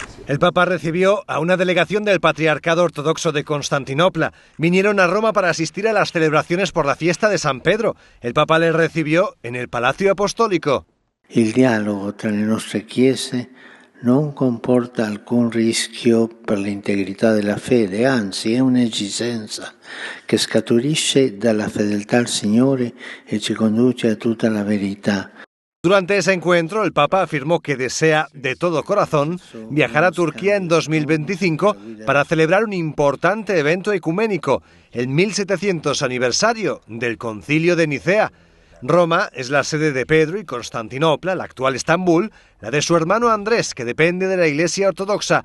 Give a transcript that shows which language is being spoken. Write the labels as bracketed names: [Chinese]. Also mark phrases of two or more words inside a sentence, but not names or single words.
[Spanish] El Papa recibió a una delegación del Patriarcado Ortodoxo de Constantinopla. Vinieron a Roma para asistir a las celebraciones por la fiesta de San Pedro. El Papa les recibió en el Palacio Apostólico. [Italian] Il dialogo tra le nostre chiese non comporta alcun rischio per l'integrità della fede, anzi è un'esigenza che scaturisce dalla fedeltà al Signore e ci conduce a tutta la verità. [Spanish] Durante ese encuentro, el Papa afirmó que desea de todo corazón viajar a Turquía en 2025 para celebrar un importante evento ecuménico, el 1700 aniversario del Concilio de Nicea. Roma es la sede de Pedro y Constantinopla, la actual Estambul, la de su hermano Andrés, que depende de la Iglesia Ortodoxa.